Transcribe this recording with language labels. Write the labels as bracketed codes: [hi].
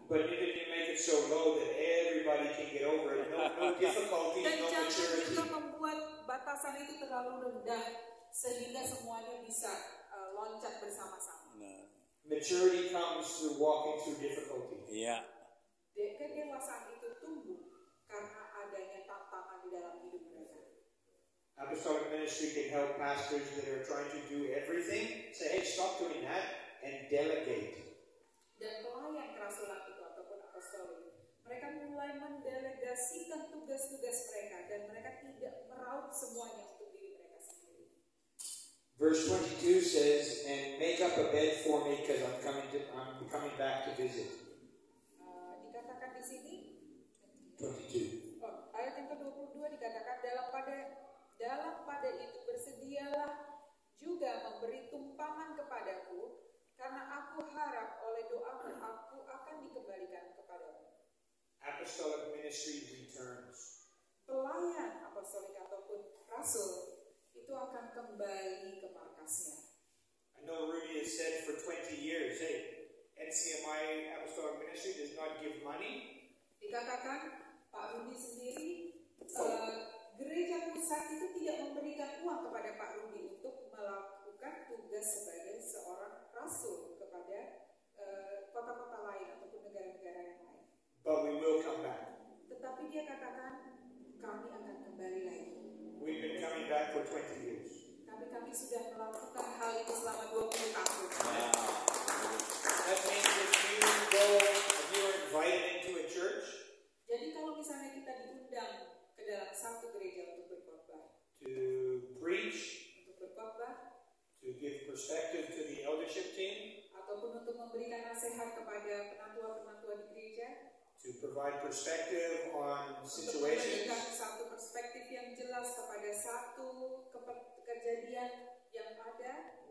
[en] But even you make it so low that everybody can get over it, no difficulty, [id] Dan [en] no [id] jangan [en] maturity. [id] juga membuat batasan itu terlalu rendah sehingga semuanya bisa loncat bersama-sama. [en] Maturity comes through walking through difficulty. Yeah. [id] Kedewasaan itu tumbuh karena adanya tantangan di dalam hidup mereka. [en] Apostolic ministry can help pastors that are trying to do everything. Say, hey, stop doing that and delegate. [id] Dan pelayan kerasulan itu ataupun apostolik, mereka mulai mendelegasikan tugas-tugas mereka dan mereka tidak meraup semuanya untuk diri mereka sendiri. [en] Verse 22 says, and make up a bed for me because I'm coming back to visit. [id] Dikatakan di sini 22. ayat yang ke-22 dikatakan dalam pada itu bersedialah juga memberi tumpangan kepadaku karena aku harap oleh doamu aku akan dikembalikan kepadamu. [en] Apostolic ministry returns. [id] Pelayan apostolik ataupun rasul itu akan kembali ke markasnya. [en] I know Rudy has said for 20 years, hey, NCMI Apostolic Ministry does not give money. [id] Dikatakan Pak Rudi sendiri gereja pusat itu tidak memberikan uang kepada Pak Rudi untuk melakukan tugas sebagai seorang rasul kepada kota-kota lain ataupun negara-negara yang lain. [en] But we will come back. [id] Tetapi dia katakan kami akan kembali lagi. [en] We've been coming doing that for 20 years. [id] Tapi kami sudah melakukan hal itu selama 20 tahun. [en] That means if you're invited into a church, [id] Jadi kalau misalnya kita diundang ke dalam satu gereja untuk berkhotbah, [en] to preach, [id] untuk berkhotbah, [en] to give perspective to the eldership team, [id] ataupun untuk memberikan nasihat kepada penatua-penatua di gereja, [en] to provide perspective on [id] untuk memberikan [en] situations, [id] satu perspektif yang jelas kepada satu kejadian yang ada.